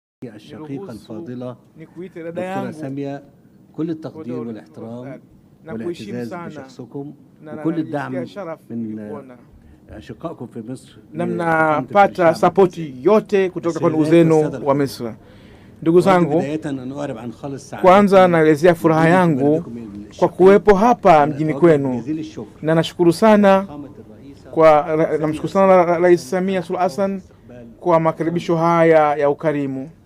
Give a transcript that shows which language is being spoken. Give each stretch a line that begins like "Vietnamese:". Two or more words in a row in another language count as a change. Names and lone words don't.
Arabic: زوجتي الشقيقة الفاضلة دكتورة سامية كل التقدير والاحترام والاعتزاز بشخصكم وكل الدعم من أشقائكم في مصر.
Swahili: Mnapata sapoti yote kutoka kwa ndugu zenu wa Misri. Ndugu zangu, kwanza naelezea furaha yangu kwa kuwepo hapa mjini kwenu, na nashukuru sana namshukuru sana Rais Samia Suluhu Hassan kwa makaribisho haya ya ukarimu.